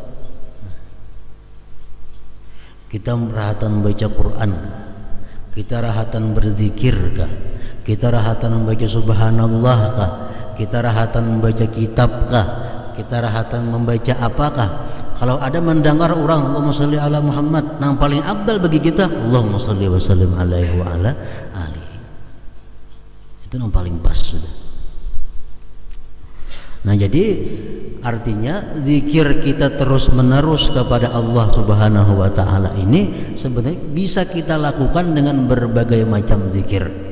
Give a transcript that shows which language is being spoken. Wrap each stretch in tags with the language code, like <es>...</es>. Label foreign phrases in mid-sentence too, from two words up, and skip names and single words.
<bjn>Kita rahatan membaca Quran, kita rahatan berzikir kah, kita rahatan membaca subhanallah kah, kita rahatan membaca kitab kah, kita rahatan membaca apakah?</bjn> <id>Kalau ada mendengar orang</id> <ar>اللهم صل على محمد,</ar> <id>yang paling afdal bagi kita</id> <ar>اللهم صل وسلم عليه وعلى آله.</ar> <id>Itu yang paling pas sudah. Nah, jadi artinya zikir kita terus menerus kepada Allah</id> <ar>سبحانه وتعالى</ar> <id>ini sebenarnya bisa kita lakukan dengan berbagai macam zikir.</id>